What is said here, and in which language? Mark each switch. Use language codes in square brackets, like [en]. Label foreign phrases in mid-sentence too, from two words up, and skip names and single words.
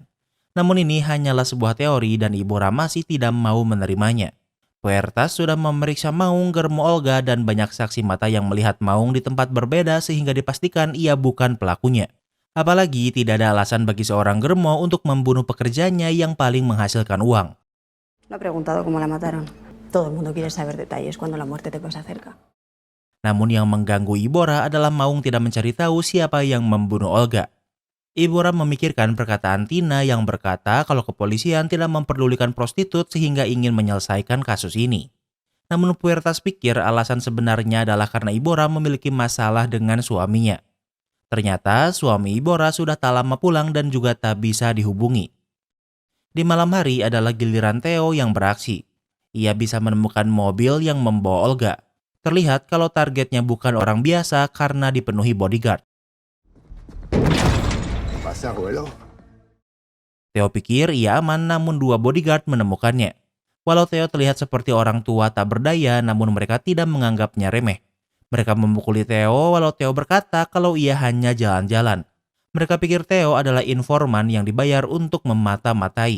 [id] Namun ini hanyalah sebuah teori dan Ibora masih tidak mau menerimanya. Puertas sudah memeriksa Maung, germo Olga, dan banyak saksi mata yang melihat Maung di tempat berbeda sehingga dipastikan ia bukan pelakunya. Apalagi tidak ada alasan bagi seorang germo untuk membunuh pekerjanya yang paling menghasilkan uang. [es] No he preguntado cómo la mataron. Todo el mundo quiere saber detalles cuando la muerte te pasa cerca. [id] Namun yang mengganggu Ibora adalah Maung tidak mencari tahu siapa yang membunuh Olga. Ibora memikirkan perkataan Tina yang berkata kalau kepolisian tidak memperdulikan prostitut sehingga ingin menyelesaikan kasus ini. Namun Puertas pikir alasan sebenarnya adalah karena Ibora memiliki masalah dengan suaminya. Ternyata suami Ibora sudah tak lama pulang dan juga tak bisa dihubungi. Di malam hari adalah giliran Theo yang beraksi. Ia bisa menemukan mobil yang membawa Olga. Terlihat kalau targetnya bukan orang biasa karena dipenuhi bodyguard. [es] Pasa, abuelo. [id] Theo pikir ia aman, namun dua bodyguard menemukannya. Walau Theo terlihat seperti orang tua tak berdaya, namun mereka tidak menganggapnya remeh. Mereka memukuli Theo walau Theo berkata kalau ia hanya jalan-jalan. Mereka pikir Theo adalah informan yang dibayar untuk memata-matai.